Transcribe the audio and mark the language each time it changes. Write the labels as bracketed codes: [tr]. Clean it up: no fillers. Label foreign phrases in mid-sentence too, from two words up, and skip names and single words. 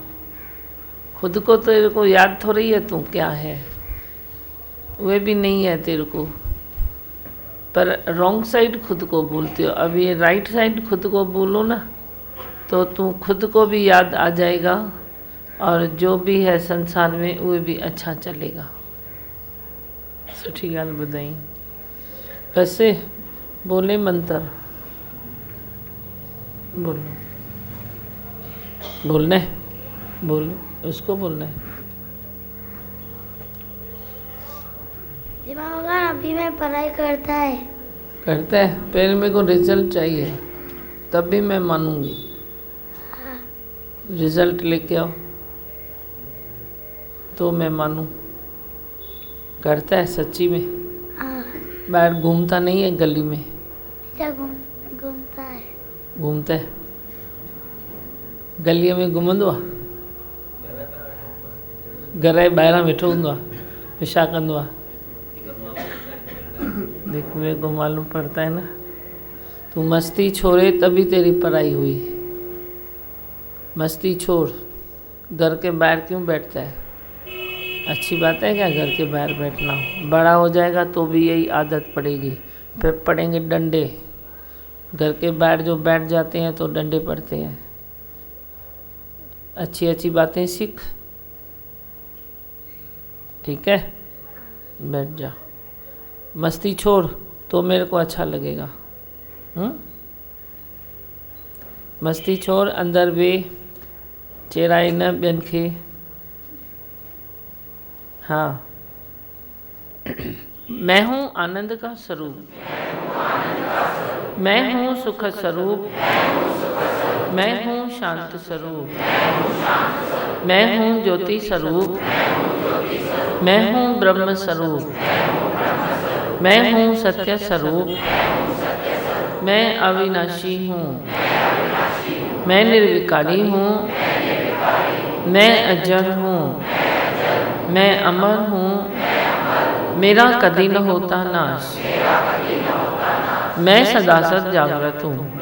[hi] खुद को तेरे को याद थोड़ी है तू क्या है, वे भी नहीं है तेरे को, पर रॉन्ग साइड खुद को भूलते हो। अब ये राइट साइड खुद को भूलो ना तो तू खुद को भी याद आ जाएगा और जो भी है संसार में वो भी अच्छा चलेगा। [sd] सुठी गाल ॿुधाई। [hi] वैसे बोले मंत्र बोलो, बोलना है, बोलो उसको बोलना है। भगवान, अभी मैं पढ़ाई करता है पहले मेरे को रिजल्ट चाहिए तब भी मैं मानूंगी। रिजल्ट लेके आओ तो मैं मानूं। करता है सच्ची में? बाहर घूमता नहीं है गली में? क्या घूमता है? घूमता है [sd] गलीअ में घुमंदो आहे? घर जे ॿाहिरां वेठो हूंदो आहे, छा कंदो आहे? [hi] देख मेरे को मालूम पड़ता है ना। तू मस्ती छोड़े तभी तेरी पढ़ाई हुई। मस्ती छोड़, घर के बाहर क्यों बैठता है? अच्छी बात है क्या घर के बाहर बैठना? बड़ा हो जाएगा तो भी यही आदत पड़ेगी, फिर पड़ेंगे डंडे। घर के बाहर जो बैठ जाते हैं तो डंडे पड़ते हैं। अच्छी अच्छी बातें सीख, ठीक है? बैठ जा। मस्ती छोड़ तो मेरे को अच्छा लगेगा। मस्ती छोड़, [sd] अंदर वे चेराए न ॿियनि खे। [hi] हाँ मैं हूँ आनंद का स्वरूप, मैं हूँ सुख स्वरूप, मैं हूँ शांत स्वरूप, मैं हूँ ज्योति स्वरूप, मैं हूँ ब्रह्म स्वरूप, मैं हूँ सत्य स्वरूप, मैं अविनाशी हूँ, मैं निर्विकारी हूँ, मैं अजर हूँ, मैं अमर हूँ, मेरा कदी न होता नाश, मैं सदा सद जागृत हूँ।